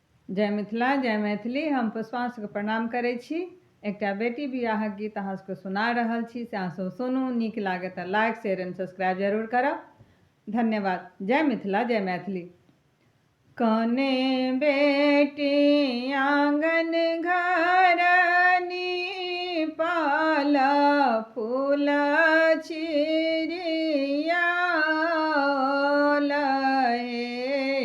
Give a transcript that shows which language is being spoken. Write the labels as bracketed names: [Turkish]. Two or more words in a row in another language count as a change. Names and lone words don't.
[Maithili] जय मिथिला जय मैथिली। हम पुष्पांशुके प्रणाम करै छी। एकटा बेटी बियाहक गीत अहाँ सबके सुना रहल छी, से अहाँ सब सुनू। नीक लागे तऽ [English] like share and subscribe [Maithili] जरूर करब। धन्यवाद। जय मिथिला जय मैथिली। कने बेटी आंगन घरनी पाल फूल चिड़िया लहे।